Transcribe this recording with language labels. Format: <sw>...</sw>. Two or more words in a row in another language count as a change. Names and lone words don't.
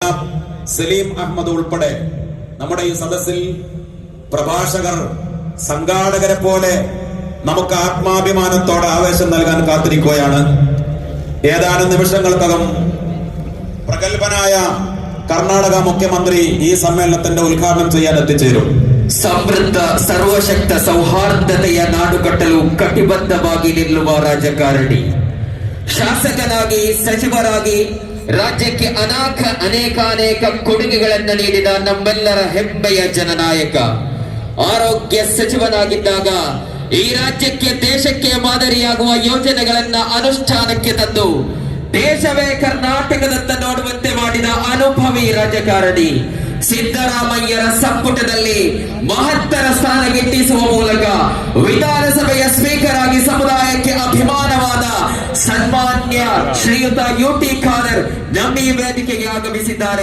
<ml>സലീം അഹമ്മദ് ഉൾപ്പെടെ നമ്മുടെ ഈ സദസ്സിൽ പ്രഭാഷകർ, സംഘാടകരെ പോലെ നമുക്ക് ആത്മാഭിമാനത്തോടെ ആവേശം നൽകാൻ കാത്തിരിക്കുകയാണ്. ഏതാനും നിമിഷങ്ങൾക്കകം പ്രഗത്ഭനായ കർണാടക മുഖ്യമന്ത്രി ഈ സമ്മേളനത്തിന്റെ ഉദ്ഘാടനം ചെയ്യാൻ എത്തിച്ചേരും.</ml> <kn>ಸಮೃದ್ಧ ಸರ್ವಶಕ್ತ ಸೌಹಾರ್ದತೆಯ ನಾಡುಕಟ್ಟಲು ಕಟಿಬದ್ಧವಾಗಿ ನಿಲ್ಲುವ ರಾಜಕಾರಣಿ, ಶಾಸಕನಾಗಿ ಸಚಿವರಾಗಿ ರಾಜ್ಯಕ್ಕೆ ಅನೇಕ ಕೊಡುಗೆಗಳನ್ನು ನೀಡಿದ ನಮ್ಮೆಲ್ಲರ ಹೆಮ್ಮೆಯ ಜನನಾಯಕ, ಆರೋಗ್ಯ ಸಚಿವನಾಗಿದ್ದಾಗ ಈ ರಾಜ್ಯಕ್ಕೆ ದೇಶಕ್ಕೆ ಮಾದರಿಯಾಗುವ ಯೋಜನೆಗಳನ್ನ ಅನುಷ್ಠಾನಕ್ಕೆ ತಂದು ದೇಶವೇ ಕರ್ನಾಟಕದತ್ತ ನೋಡುವಂತೆ ಮಾಡಿದ ಅನುಭವಿ ರಾಜಕಾರಣಿ, ಸಿದ್ದರಾಮಯ್ಯರ ಸಂಪುಟದಲ್ಲಿ ಮಹತ್ತರ ಸ್ಥಾನ ಗಿಟ್ಟಿಸುವ ಮೂಲಕ ವಿಧಾನಸಭೆಯ ಸ್ಪೀಕರ್ ಆಗಿ ಸಮುದಾಯಕ್ಕೆ ಅಭಿಮಾನವಾದ ಸನ್ಮಾನ್ಯ ಶ್ರೀಯುತ ಯುಟಿ ಖಾದರ್ ನಮ್ಮ ಈ ವೇದಿಕೆಗೆ ಆಗಮಿಸಿದ್ದಾರೆ.</kn>